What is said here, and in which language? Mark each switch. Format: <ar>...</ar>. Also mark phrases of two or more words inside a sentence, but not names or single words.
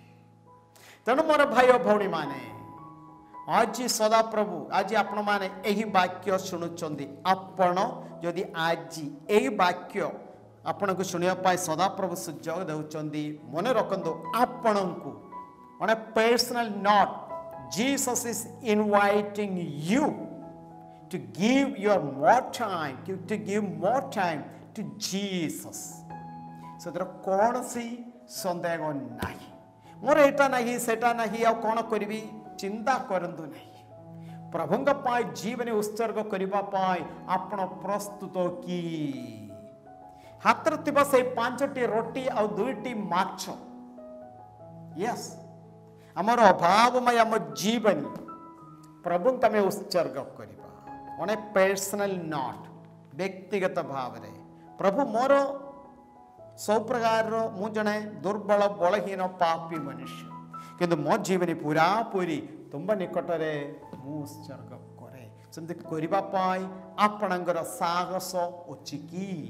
<or>ତେଣୁ ମୋର ଭାଇ ଓ ଭଉଣୀମାନେ, ଆଜି ସଦାପ୍ରଭୁ, ଆଜି ଆପଣମାନେ ଏହି ବାକ୍ୟ ଶୁଣୁଛନ୍ତି। ଆପଣ ଯଦି ଆଜି ଏହି ବାକ୍ୟ ଆପଣଙ୍କୁ ଶୁଣିବା ପାଇଁ ସଦାପ୍ରଭୁ ସୁଯୋଗ ଦେଉଛନ୍ତି, ମନେ ରଖନ୍ତୁ ଆପଣଙ୍କୁ</or> <en>on a personal note, Jesus is inviting you to give your more time, to give more time to Jesus.</en> <or>ସେଥିରେ କୌଣସି ସନ୍ଦେହ ନାହିଁ। ମୋର ଏଇଟା ନାହିଁ ସେଟା ନାହିଁ ଆଉ କ'ଣ କରିବି ଚିନ୍ତା କରନ୍ତୁ ନାହିଁ। ପ୍ରଭୁଙ୍କ ପାଇଁ ଜୀବନ ଉତ୍ସର୍ଗ କରିବା ପାଇଁ ଆପଣ ପ୍ରସ୍ତୁତ କି? ହାତରେ ଥିବା ସେଇ 5ଟି ରୋଟି ଆଉ 2ଟି ମାଛ, ୟେସ୍, ଆମର ଅଭାବମୟ ଆମ ଜୀବନ ପ୍ରଭୁଙ୍କୁ ଆମେ ଉତ୍ସର୍ଗ କରିବା</or> <en>on a personal note,</en> <or>ବ୍ୟକ୍ତିଗତ ଭାବରେ। ପ୍ରଭୁ ମୋର ସବୁ ପ୍ରକାରର, ମୁଁ ଜଣେ ଦୁର୍ବଳ ବଳହୀନ ପାପୀ ମନୁଷ୍ୟ, କିନ୍ତୁ ମୋ ଜୀବନ ପୁରାପୁରି ତୁମ ନିକଟରେ ମୁଁ ଉତ୍ସର୍ଗ କରେ। ସେମିତି କରିବା ପାଇଁ ଆପଣଙ୍କର ସାହସ ଅଛି କି?</or>